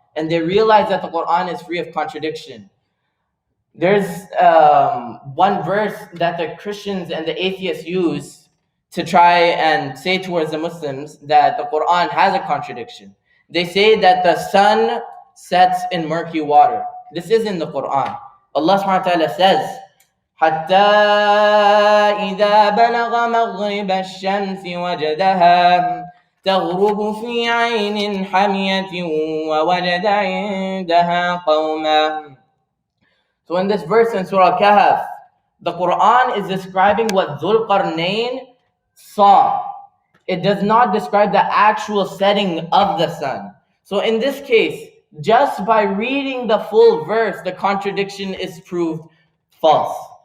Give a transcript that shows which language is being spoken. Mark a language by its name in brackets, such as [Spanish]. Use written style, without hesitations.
[English] And they realize that the Quran is free of contradiction. There's one verse that the Christians and the atheists use to try and say towards the Muslims that the Quran has a contradiction. They say that the sun sets in murky water. This is in the Quran. Allah subhanahu wa ta'ala says, [Arabic] حَتَّى إِذَا بَلَغَ مَغْرِبَ الشَّمْسِ وَجَدَهَا تَغْرُبُ فِي عَيْنٍ حَمِيَةٍ وَوَجَدَ عِندَهَا قَوْمًا. [English] So in this verse in Surah Kahf, the Quran is describing what Dhul Qarnayn saw. It does not describe the actual setting of the sun. So in this case, just by reading the full verse, the contradiction is proved false.